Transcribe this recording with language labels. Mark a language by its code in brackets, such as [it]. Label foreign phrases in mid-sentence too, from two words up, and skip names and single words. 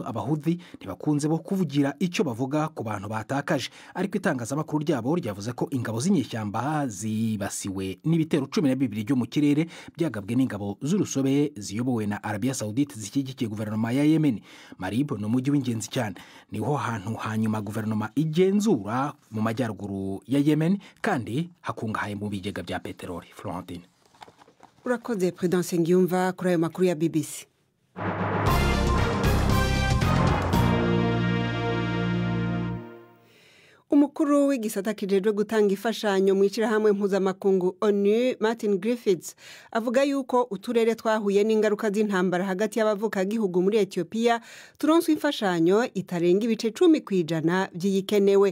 [rw] Abahuthi ntibakunze bo kuvugira icyo bavuga ku bantu batakaje, ariko itangazamakuru ryabo ryavuze ko ingabo z'inyeshyamba zibasiwe n'ibitero 12 byo mu kirere byagabwe n'ingabo z'urusobe ziyobowe na Arabia Saudite zishyigikiye guverinoma ya Yemen. Marib ni umujyi w'ingenzi cyane, niho hantu hanyuma guverinoma igenzura mu majyaruguru ya Yemen kandi hakungahaye mu bigega bya peteroli. Florentine. Urakoze Prudence Ngiyumva kuri ayo makuru ya BBC. [rn] Umukuru w'igisata kijejwe gutanga ifashanyo mu ishyirahamwe mpuzamakungu ONU Martin Griffiths avuga yuko uturere twahuye n'ingaruka z'intambara hagati y'abavukagihugu muri Ethiopia turonswa imfashanyo itarenga ibice 10% by'iyikenewe.